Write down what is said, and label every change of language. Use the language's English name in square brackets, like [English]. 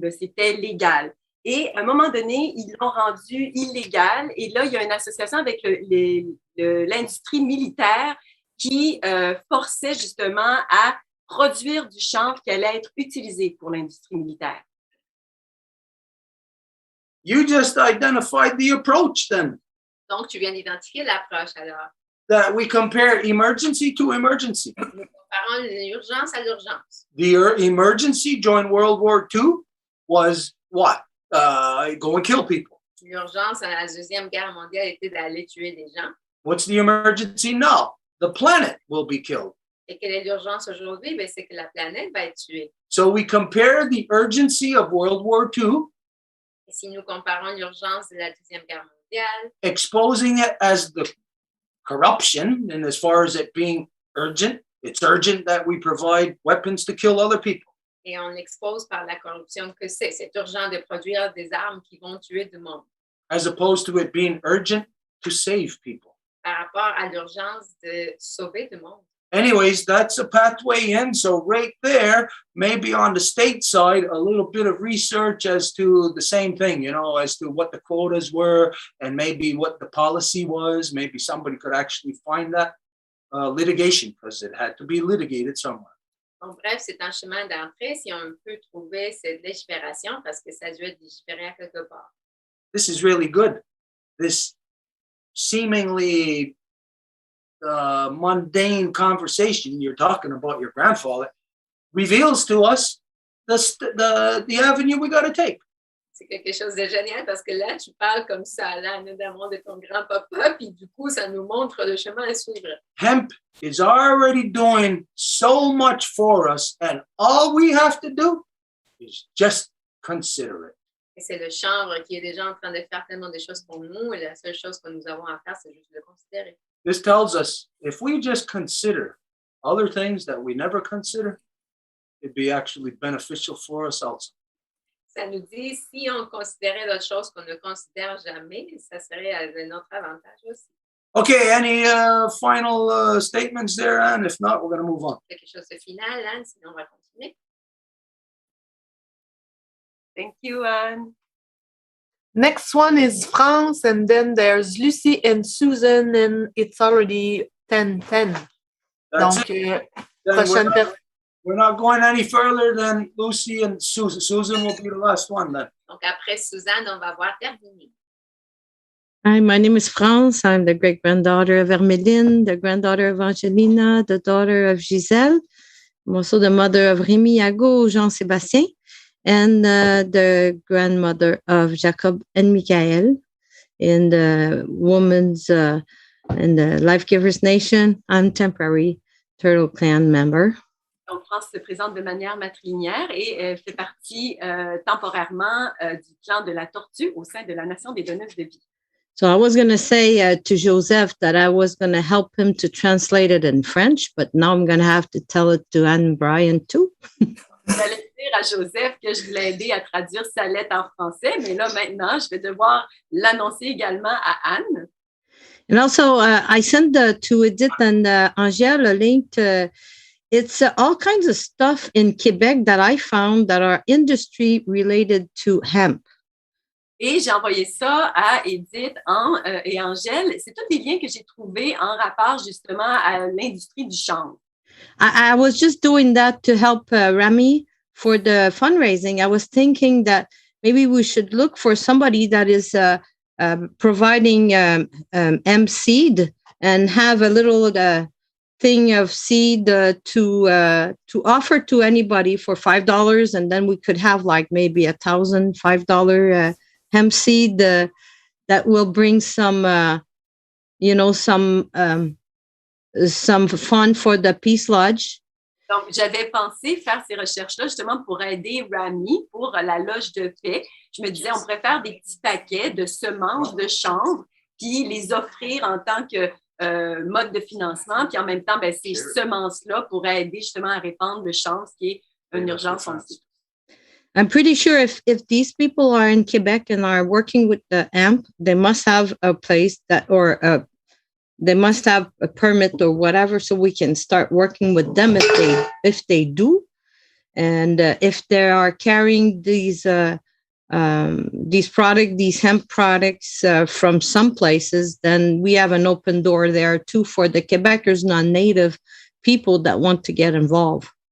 [French] Là, c'était légal. Et à un moment donné, ils l'ont rendu illégal. Et là, il y a une association avec l'industrie militaire qui forçait justement à produire du chanvre qui allait être utilisé pour l'industrie militaire. [English] You just identified the approach then, [French] Donc, tu viens d'identifier l'approche alors. [English] that we compare emergency to emergency. [French] Nous comparons l'urgence à l'urgence. [English] The emergency during World War II was what? Go and kill people. [French] L'urgence à la Deuxième Guerre mondiale était d'aller tuer des gens. [English] What's the emergency now? The planet will be killed. [French] Et quelle est l'urgence aujourd'hui? Ben, c'est que la planète va être tuée. [English] So we compare the urgency of World War II, [French] Et si nous comparons l'urgence de la Deuxième Guerre mondiale, [English] exposing it as the corruption, and as far as it being urgent, it's urgent that we provide weapons to kill other people. [French] et on l'expose par la corruption que c'est. C'est urgent de produire des armes qui vont tuer du monde. [English] As opposed to it being urgent to save people. [French] Par rapport à l'urgence de sauver du monde. [English] Anyways, that's a pathway in. So right there, maybe on the state side, a little bit of research as to the same thing, as to what the quotas were and maybe what the policy was. Maybe somebody could actually find that litigation because it had to be litigated somewhere. [French] Donc, bref, c'est un chemin d'entrée si on peut trouver cette légifération parce que ça doit être légiféré à quelque part. [English] This is really good. This seemingly mundane conversation you're talking about your grandfather reveals to us the avenue we got to take. [French] C'est quelque chose de génial parce que là, tu parles comme ça, là, notamment de ton grand-papa, puis du coup, ça nous montre le chemin à suivre. [English] Hemp is already doing so much for us, and all we have to do is just consider it. [French] Et c'est le chanvre qui est déjà en train de faire tellement de choses pour nous, et la seule chose que nous avons à faire, c'est juste le considérer. [English] This tells us if we just consider other things that we never consider, it'd be actually beneficial for us also. [French] Ça nous dit, si on considérait d'autres choses qu'on ne considère jamais, ça serait de notre avantage aussi. [English] Okay, any final statements there, Anne? If not, we're going to move on. [French] Quelque chose de final, hein, sinon on va continuer. [English] Thank you, Anne. Next one is France, and then there's Lucy and Susan, and it's already 10:10. That's [French] Donc, [English] it. [French] prochaine personne. [English] We're not going any further than Lucy and Susan. Susan will be the last one then. [French] Donc après Suzanne, on va voir terminer. [English] Hi, my name is France. I'm the great-granddaughter of Hermeline, the granddaughter of Angelina, the daughter of Giselle. I'm also the mother of Rémi, Yago, Jean-Sébastien, and the grandmother of Jacob and Michael in the Women's in the Life Givers Nation. I'm temporary Turtle Clan member. [French] Donc, France se présente de manière matrilinéaire et fait partie temporairement du clan de la tortue au sein de la nation des donneuses de vie. [English] So I was going to say to Joseph that I was going to help him to translate it in French, but now I'm going to have to tell it to Anne Bryan too. [French] J'allais dire à Joseph que je voulais aider à traduire sa lettre en français, mais là, maintenant, je vais devoir l'annoncer également à Anne. [English] And also, I sent to Edith and Angèle a link to, it's all kinds of stuff in Quebec that I found that are industry related to hemp. [French] Et j'ai envoyé ça à Edith et Angèle. C'est tous les liens que j'ai trouvés en rapport justement à l'industrie du chanvre. [English] I was just doing that to help Rami for the fundraising. I was thinking that maybe we should look for somebody that is providing hemp seed and have a little thing of seed to offer to anybody for $5, and then we could have like maybe $1,005 hemp seed that will bring some fun for the Peace Lodge. [French] Donc, j'avais pensé faire ces recherches-là justement pour aider Rami pour la loge de paix. Je me disais, on pourrait faire des petits paquets de semences de chanvre puis les offrir en tant que mode de financement. Puis en même temps, ces semences-là pourraient aider justement à répandre le chanvre, ce qui est une urgence aussi. [English] I'm pretty sure if these people are in Quebec and are working with the hemp, they must have a place that, or they must have a permit or whatever, so we can start working with them if they do, and if they are carrying these hemp products from some places, then we have an open door there too for the Quebecers, non-native people that want to get involved.